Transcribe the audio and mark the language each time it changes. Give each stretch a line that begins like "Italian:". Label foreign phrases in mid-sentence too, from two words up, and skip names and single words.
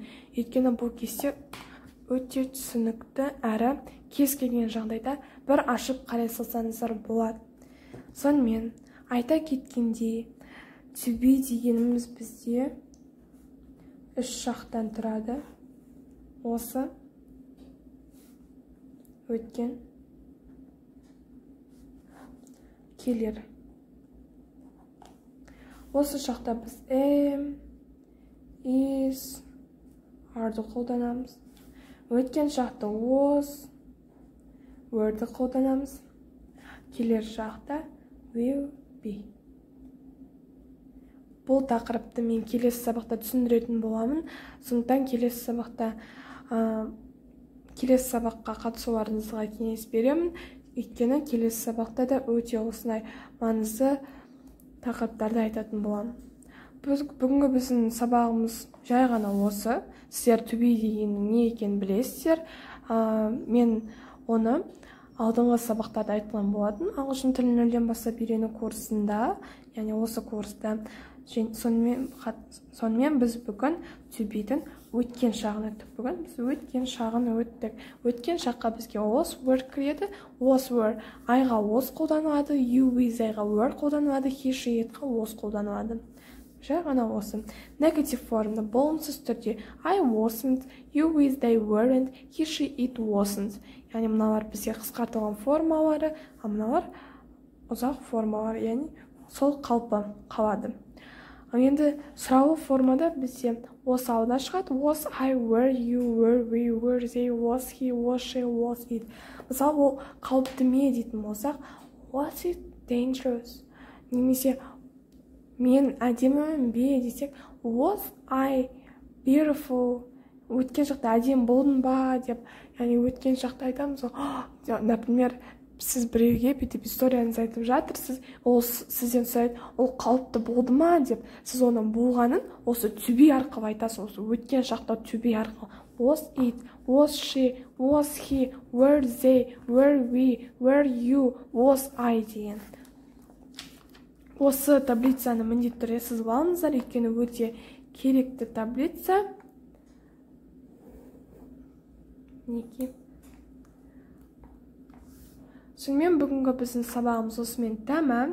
Kazakh: Өйткені бұл кесте өте түсінікті әрі кез келген жағдайда бір ашып қарай салсаңыздар болады. Сонымен айта кеткендей,
English: to be
Kazakh: дегеніміз бізде үш жақтан тұрады. Осы өткен келер. Осы жақта біз
English: am, is,
Kazakh: are-ды қолданамыз. Өткен жақта was, were-ді қолданамыз. Келер жақта
English: will be.
Kazakh: Бұл тақырыпты мен келесі сабақта түсіндіретін боламын. Сондықтан келесі сабаққа қатысуларыңызға кеңес беремін. Өйткені келесі сабақта да өте осындай маңызды тақырыптарды айтатын боламын. Бүгінгі біздің сабағымыз жай ғана осы. Сіздер
English: to be
Kazakh: дегеннің не екенін білесіздер. Мен оны алдыңғы сабақтарда айтқан болатын. Ағылшын тілін нөлден бастап үйрену курсында, яғни осы курста. Сонымен біз бүгін
English: to be-
Kazakh: дің өткен шағын өттік. Бүгін біз өткен шағын өттік. Өткен шаққа бізге
English: was, were кіреді. Was, were, I-ға was қолданылады, you with I-ға were қолданылады, he, she, it-ға was қолданылады.
Kazakh: Жай ғана осы.
English: Negative
Kazakh: формда болымсыз түрде
English: I wasn't, you with they weren't, he, she, it wasn't.
Kazakh: Яғни мыналар бізге қысқартылған формалары, а мыналар ұзақ формалар, яғни сол қалпы қалады. Енді сұраулы формада бізде was алдына шығады.
English: Was, I, were, you, were, we, were, they, was, he, was, she, was, it.
Kazakh: Мысалы, ол қауіпті ме дейтін болсақ,
English: was it dangerous?
Kazakh: Немесе мен әдемімін бе десек,
English: was I beautiful?
Kazakh: Өткен шақта әдем болдың ба деп, яғни өткен шақта айтамыз ғой. Например, сіз біреуге бүйтіп историяңызды айтып жатырсыз, ол сізден сұрайды, ол қалыпты болды ма деп, сіз оның болғанын осы
English: to be
Kazakh: арқылы айтасыз, осы өткен шақта
English: to be
Kazakh: арқылы.
English: Was it, was she, was he, were they, were we, were you, was I деген.
Kazakh: Осы таблицаны міндетті түрде сызып алыңыздар, өйткені өте керекті таблица. Неке. Сонымен бүгінгі біздің сабағымыз осымен тәмам.